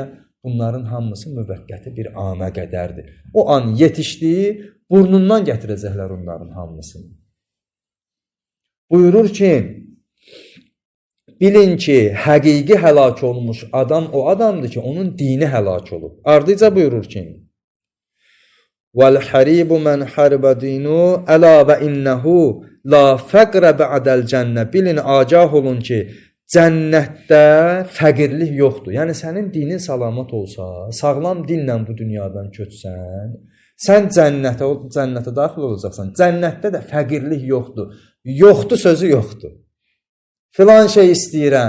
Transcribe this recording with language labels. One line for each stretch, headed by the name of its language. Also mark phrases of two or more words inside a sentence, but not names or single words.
Azerbaijani: Bunların hamısı müvəqqəti bir ana qədərdir. O an yetişdiyi, burnundan gətirəcəklər onların hamısını. Buyurur ki, bilin ki, həqiqi həlak olmuş adam o adamdır ki, onun dini həlak olub. Ardıca buyurur ki,
Arabic: وَالْحَرِيبُ مَنْ حَرِبَ دِينُ أَلَا وَإِنَّهُ لَا فَقْرَ بَعْدَ الْجَنَّةِ.
Azerbaijani: Bilin, agah olun ki, cənnətdə fəqirlik yoxdur. Yəni, sənin dinin salamat olsa, sağlam dinlə bu dünyadan köçsən, sən cənnətə daxil olacaqsan. Cənnətdə də fəqirlik yoxdur. Yoxdur sözü yoxdur. Filan şey istəyirəm.